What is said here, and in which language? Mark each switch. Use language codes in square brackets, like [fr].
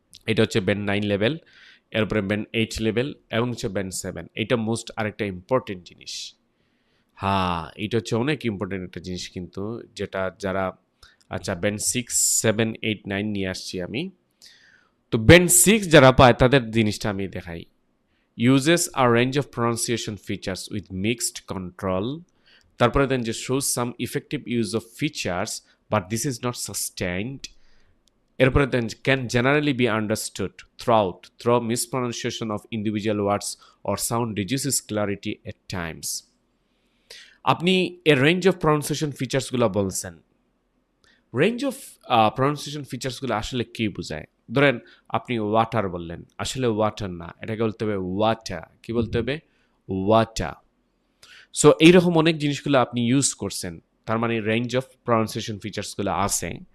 [bn] এটা হচ্ছে band 9 level, এরপরে ব্যান্ড 8 লেভেল এবং হচ্ছে ব্যান্ড 7। এটা মোস্ট আরেকটা ইম্পর্টেন্ট জিনিস। হ্যাঁ, এটা হচ্ছে অনেক ইম্পর্টেন্ট একটা জিনিস কিন্তু, যেটা যারা আচ্ছা ব্যান্ড 6, 7, 8, 9 নিয়ে আসছি আমি। তো ব্যান্ড 6 যারা পায় তাদের জিনিসটা আমি দেখাই। [en] Uses a range of pronunciation features with mixed control. [bn] তারপরে দেন যে [en] shows some effective use of features but this is not sustained. [bn] এরপরে দেন [en] can generally be understood through mispronunciation of individual words or sound reduces clarity at times. আপনি a range of pronunciation features [bn] গুলো বলছেন, range of pronunciation ফিচার্সগুলো আসলে কী বোঝায়? ধরেন আপনি water বললেন, আসলে ওয়াটার না, এটাকে বলতে হবে ওয়াটার। কী বলতে হবে? ওয়াটার। সো এইরকম অনেক জিনিসগুলো আপনি ইউজ করছেন, তার মানে রেঞ্জ অফ প্রনাউন্সিয়েশন ফিচার্সগুলো আছে।